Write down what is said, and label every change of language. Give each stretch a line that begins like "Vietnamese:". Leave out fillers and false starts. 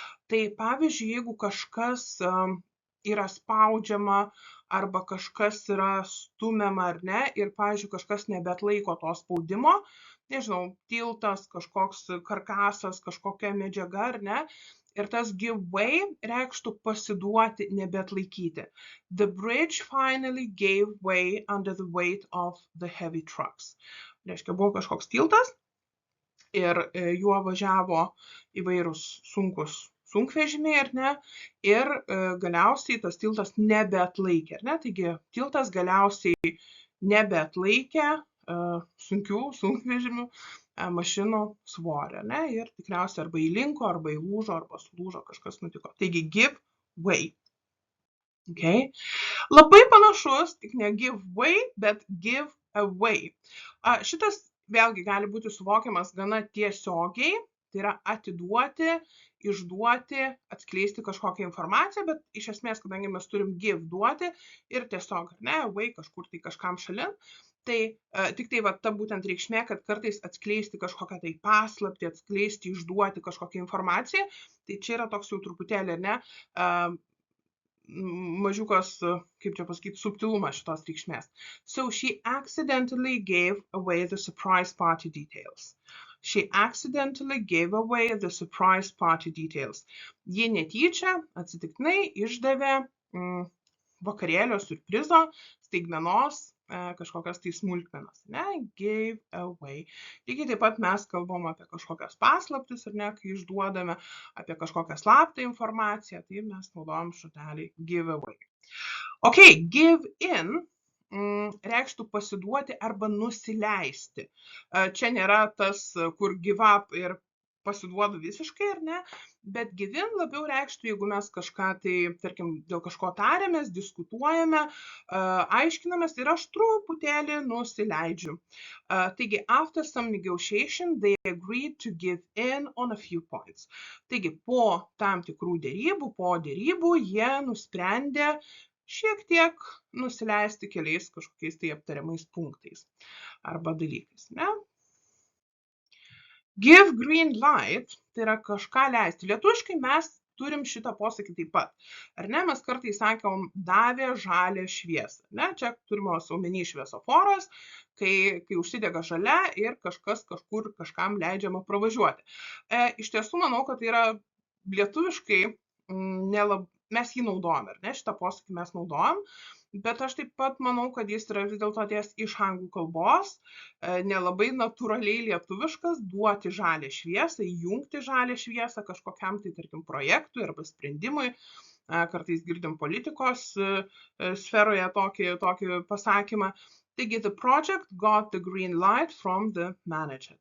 Lithuanian: Tai pavyzdžiui, jeigu kažkas yra spaudžiama arba kažkas yra stumiama ar ne, ir, pavyzdžiui, kažkas nebeatlaiko to spaudimo, nežinau, tiltas, kažkoks karkasas, kažkokia medžiaga ar ne, ir tas give way reikštų pasiduoti, nebeatlaikyti.
English: The bridge finally gave way under the weight of the heavy trucks.
Lithuanian: Reiškia, buvo kažkoks tiltas ir juo važiavo įvairūs sunkus sunkvežimiai, ar ne, ir galiausiai tas tiltas nebeatlaikė, ar ne, taigi tiltas galiausiai nebeatlaikė sunkių sunkvežimių mašinų svorį, ne, ir tikriausiai arba įlinko, arba įlūžo, arba sulūžo, kažkas nutiko. Taigi give way. Okay. Labai panašus, tik ne give way, bet give away. Šitas vėlgi gali būti suvokiamas gana tiesiogiai, tai yra atiduoti, išduoti, atskleisti kažkokią informaciją, bet iš esmės, kadangi mes turim give duoti ir tiesiog, ne, away kažkur tai kažkam šalin, tai tik tai ta būtent reikšmė, kad kartais atskleisti kažkokią tai paslaptį, atskleisti, išduoti kažkokią informaciją, tai čia yra toks jau truputėlį, ne, mažiukas, kaip čia pasakyti, subtilumas šitos reikšmės.
English: So she accidentally gave away the surprise party details. She accidentally gave away the surprise party details.
Lithuanian: Ji netyčia, atsitiktinai išdavė vakarėlio siurprizo, staigmenos, kažkokias tai smulkmenas, ne, gave away. Lygiai taip pat mes kalbam apie kažkokias paslaptis, ar ne, kai išduodame apie kažkokią slaptą informaciją, tai mes naudojam žodelį give away. Okay, give in reikštų pasiduoti arba nusileisti. Čia nėra tas, kur give up ir pasiduodu visiškai, ar ne, bet give in labiau reikštų, jeigu mes kažką tai, tarkim, dėl kažko tariamės, diskutuojame, aiškinamės ir aš truputėlį nusileidžiu. Taigi,
English: after some negotiation, they agreed to give in on a few points.
Lithuanian: Taigi, po tam tikrų dėrybų, jie nusprendė šiek tiek nusileisti keliais kažkokiais tai aptariamais punktais arba dalykais, ne? Give green light, tai yra kažką leisti. Lietuviškai mes turim šitą posakį taip pat. Ar ne, mes kartais sakom, davė žalią šviesą. Ne, čia turime omeny šviesoforas, kai užsidega žalia ir kažkas kažkur kažkam leidžiama pravažiuoti. Iš tiesų, manau, kad tai yra lietuviškai, mes jį naudojam, ar ne, šitą posakį mes naudojam, bet aš taip pat manau, kad jis yra vis dėlto atėjęs iš anglų kalbos, nelabai natūraliai lietuviškas, duoti žalią šviesą, įjungti žalią šviesą kažkokiam tai, tarkim, projektui arba sprendimui. Kartais girdim politikos sferoje tokį pasakymą. Taigi,
English: the project got the green light from the manager.